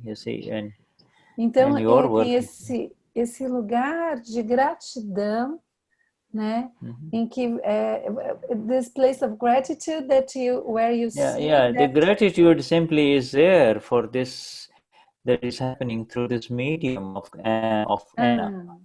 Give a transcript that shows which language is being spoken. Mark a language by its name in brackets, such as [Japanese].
[English] You see, [Portuguese] então tem esse lugar de gratidão, né? [English] In [Portuguese] que [English] this place of gratitude where you see the gratitude simply is there for this that is happening through this medium of Anna.